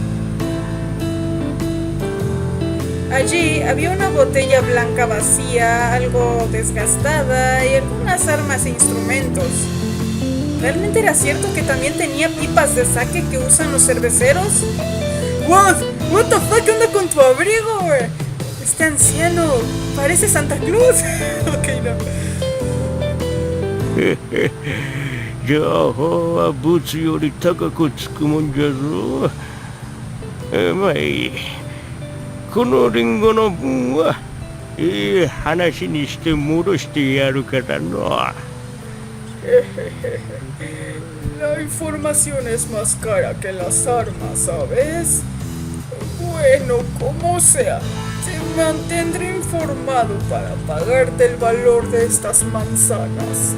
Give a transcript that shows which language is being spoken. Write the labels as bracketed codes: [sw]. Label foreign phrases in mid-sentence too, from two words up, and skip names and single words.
[es] Allí había una botella blanca vacía, algo desgastada y algunas armas e instrumentos. ¿Realmente era cierto que también tenía pipas de sake que usan los cerveceros? [en] What the fuck, [es] ¿qué onda con tu abrigo, güey? Este anciano parece Santa Claus. Ok, no. [ja] 情報は物より高くつくもんじゃぞ。まあいい。このリンゴの分はいい話にして戻してやるからの。 [es] La información es más cara que las armas, ¿sabes? Bueno, como sea, te mantendré informado para pagarte el valor de estas manzanas.